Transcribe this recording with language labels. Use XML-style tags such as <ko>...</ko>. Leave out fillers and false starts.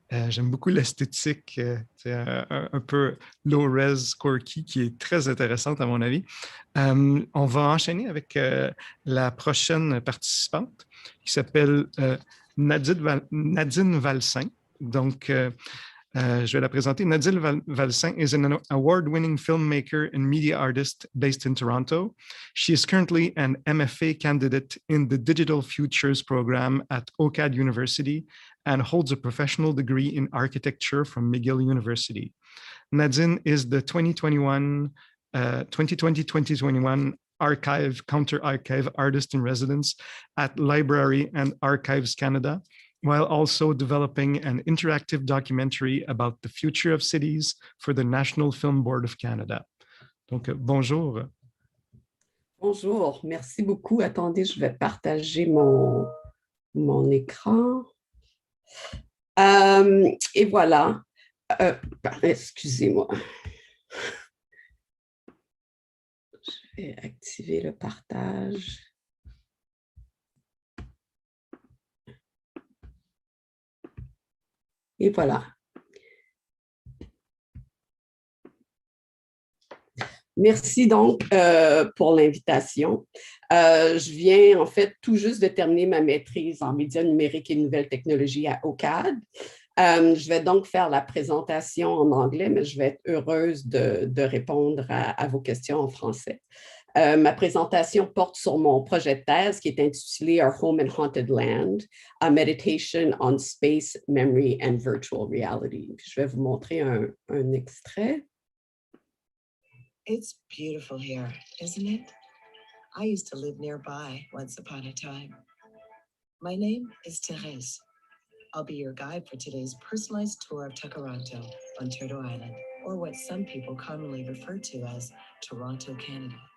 <fr>J'aime beaucoup l'esthétique, c'est un peu low-res, quirky, qui est très intéressante à mon avis. On va enchaîner avec la prochaine participante qui s'appelle Nadine Valsin. Donc, je vais la présenter.</fr> <en>Nadine Valsin is an award-winning filmmaker and media artist based in Toronto. She is currently an MFA candidate in the Digital Futures program at OCAD University and holds a professional degree in architecture from McGill University. Nadine is the 2020-2021 Archive Counter-Archive Artist in Residence at Library and Archives Canada, while also developing an interactive documentary about the future of cities for the National Film Board of Canada.</en> <fr>Donc, bonjour. Bonjour, merci beaucoup. Attendez, je vais partager mon écran. Et voilà. Excusez-moi. Je vais activer le partage. Et voilà. Merci donc pour l'invitation. Je viens en fait tout juste de terminer ma maîtrise en médias numériques et nouvelles technologies à OCAD. Je vais donc faire la présentation en anglais, mais je vais être heureuse de répondre à vos questions en français. Ma présentation porte sur mon projet de thèse qui est intitulé Our Home and Haunted Land, a Meditation on Space, Memory and Virtual Reality. Puis je vais vous montrer un extrait.</fr> <en>It's beautiful here, isn't it? I used to live nearby once upon a time. My name is Therese. I'll be your guide for today's personalized tour of Takaranto on Turtle Island, or what some people commonly refer to as Toronto, Canada.</en>